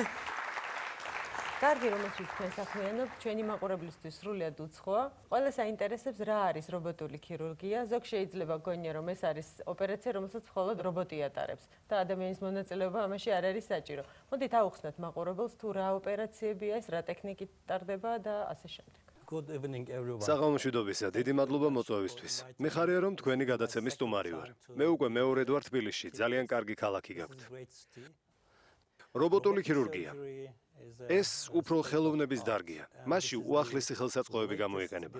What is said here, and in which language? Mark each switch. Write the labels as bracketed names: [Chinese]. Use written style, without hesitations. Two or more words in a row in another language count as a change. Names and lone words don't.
[Georgian] კარგი, რომელშიც თქვენ საქმიანობთ, ჩვენი მაყურებლისთვის სრულიად უცხოა. ყველა საინტერესებს რა არის რობოტული ქირურგია. ზოგ შეიძლება გონია, რომ ეს არის ოპერაცია, რომელსაც მხოლოდ რობოტი ატარებს და ადამიანის მონაწილეობა ამაში არ არის საჭირო. მოდით ავუხსნათ მაყურებელს თუ რა ოპერაციებია ეს, რა ტექნიკით ტარდება და ასე შემდეგ. [English] Good evening everyone. [Georgian] საღამოშვიდობისა, დიდი მადლობა მოწვევისთვის. მიხარია რომ თქვენი გადაცემის სტუმარი ვარ. მე უკვე მეორედ ვარ თბილისში, ძალიან კარგი ქალაქი გაქვთ. რობოტული ქირურგია. ეს უფრო ხელოვნების დარგია. მასში უახლესი ხელსაწყოები გამოიყენება.